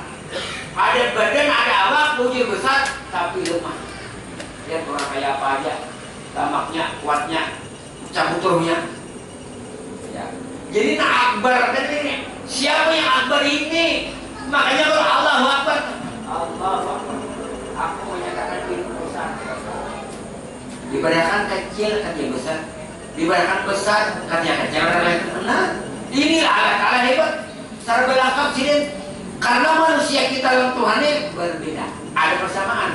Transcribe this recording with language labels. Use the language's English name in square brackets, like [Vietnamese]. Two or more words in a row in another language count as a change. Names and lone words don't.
[Indonesian] Ada badan, ada awak, bujur besar, tapi lemah. Lihat orang kayak apa aja, tamaknya, kuatnya, cabuturnya. Ya. Jadi akbar kan ini. Siapa yang akbar ini? Makanya kalau [Arabic] Allahu Akbar, Allahu Akbar. [Indonesian] Aku menyatakan diri besar. Diberikan kecil besar, diberikan besar kecil. Nah, inilah Allah hebat. Secara belakang sini, karena manusia kita dalam Tuhannya berbeda, ada persamaan.